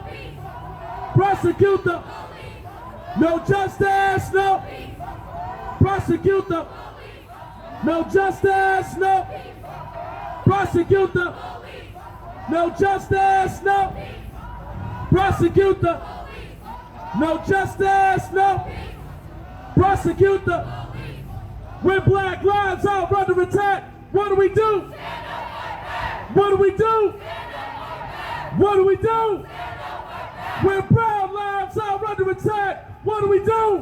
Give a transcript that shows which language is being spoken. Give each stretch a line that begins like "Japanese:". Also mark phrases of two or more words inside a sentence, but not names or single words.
English: Prosecute the. No justice, no. Prosecute the. No justice, no. Prosecute the. No justice, no. Prosecute the. No justice, no. Prosecute the. When black lives are under attack, what do we do? What do we do? What do we do? When brown lives are under attack, what do we do?